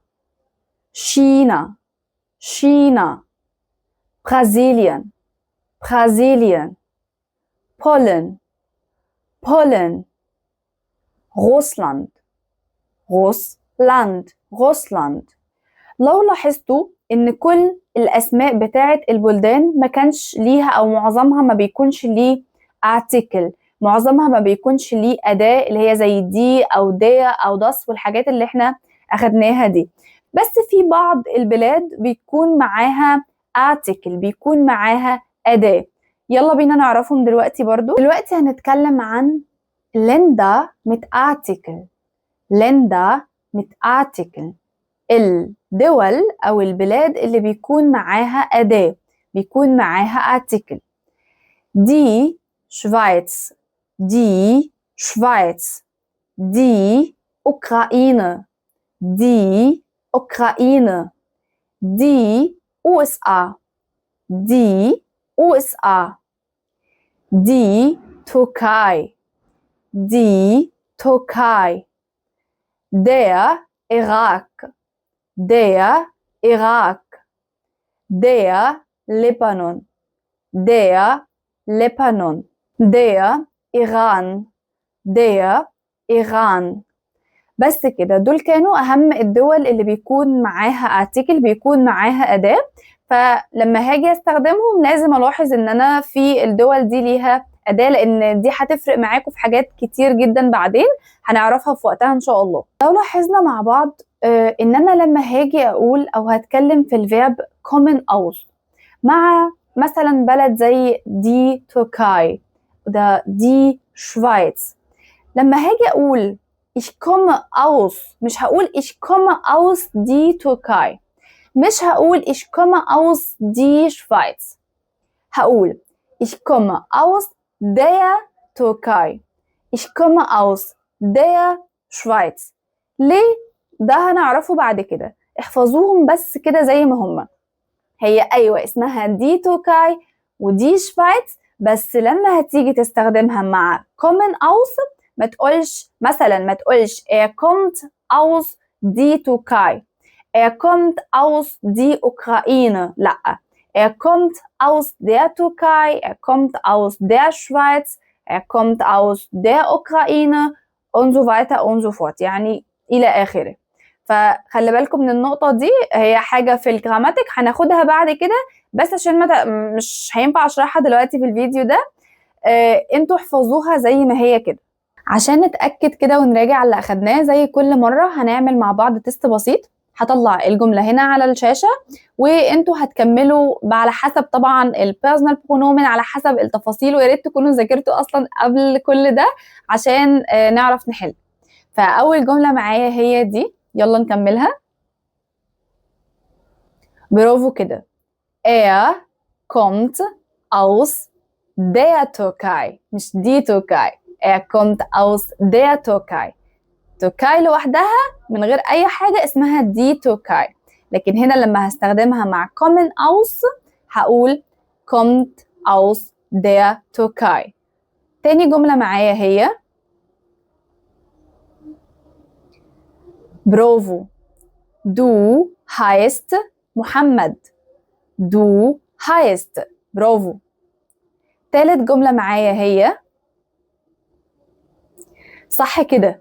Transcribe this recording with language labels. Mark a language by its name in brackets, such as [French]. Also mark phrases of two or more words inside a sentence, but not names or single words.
[German] China China. Brasilien Brasilien. Polen Polen. Russland Russland Russland. [Arabic] لو لاحظتوا ان كل الاسماء بتاعت البلدان ما كانش ليها او معظمها ما بيكونش ليه article، معظمها ما بيكونش ليه اداة اللي هي زي دي او دي او داس والحاجات اللي احنا اخدناها دي. بس في بعض البلاد بيكون معاها article، بيكون معاها اداة. يلا بينا نعرفهم دلوقتي. برضو دلوقتي هنتكلم عن [German] Länder mit Artikel. Länder mit Artikel، [Arabic] الدول أو البلاد اللي بيكون معاها أداة، بيكون معاها article. [German] Die Schweiz die Schweiz. Die Ukraine die Ukraine. Die USA die USA. Die Türkei die Türkei. Der Irak der Irak. Der Libanon der Libanon. Der Iran der Iran. [Arabic] بس كده، دول كانوا أهم الدول اللي بيكون معاها article، بيكون معاها أداة. فلما هاجي استخدمهم لازم ألاحظ إن أنا في الدول دي ليها أداة، لأن دي هتفرق معاكم في حاجات كتير جدا بعدين هنعرفها في وقتها إن شاء الله. لو لاحظنا مع بعض إن أنا لما هاجي أقول أو هتكلم في الفيرب [German] kommen aus [Arabic] مع مثلا بلد زي [German] die Türkei [Arabic] ده [German] die Schweiz. [Arabic] لما هاجي اقول [German] ich komme aus [Arabic] مش هقول [German] ich komme aus die Türkei، [Arabic] مش هقول [German] ich komme aus die Schweiz، هقول ich komme aus der Türkei، ich komme aus der Schweiz. [Arabic] ليه؟ ده هنعرفه بعد كده، احفظوهم بس كده زي ما هما. هي أيوة اسمها [German] die Türkei und die Schweiz, [Arabic] بس لما هتيجي تستخدمها مع [German] kommen aus [Arabic] ما تقولش مثلا ما تقولش [German] er kommt aus die Türkei، er kommt aus die Ukraine، لا er kommt aus der Türkei، er kommt aus der Schweiz، er kommt aus der Ukraine und so weiter und so fort، [Arabic] يعني إلى آخره. فخلي بالكم من النقطة دي، هي حاجة في الجراماتيك هناخدها بعد كده، بس عشان مش هينفع اشرحها دلوقتي في الفيديو ده. انتوا احفظوها زي ما هي كده. عشان نتأكد كده ونراجع اللي أخدناه زي كل مرة هنعمل مع بعض تيست بسيط. هطلع الجملة هنا على الشاشة وانتوا هتكملوا على حسب طبعا [German] Personal Pronomen, [Arabic] على حسب التفاصيل، ويا ريت تكونوا ذاكرتوا أصلا قبل كل ده عشان نعرف نحل. فأول جملة معايا هي دي، يلا نكملها. برافو كده. [German] Er kommt aus der Türkei، [Arabic] مش [German] die Türkei. Er kommt aus der Türkei. [Arabic] تركاي لوحدها من غير أي حاجة اسمها [German] die Türkei, [Arabic] لكن هنا لما هستخدمها مع [German] kommen aus [Arabic] هقول [German] kommt aus der Türkei. [Arabic] تاني جملة معايا هي برافو. [German] Du heißt محمد. Du heißt. [Arabic] برافو. تالت جملة معايا هي صح كده.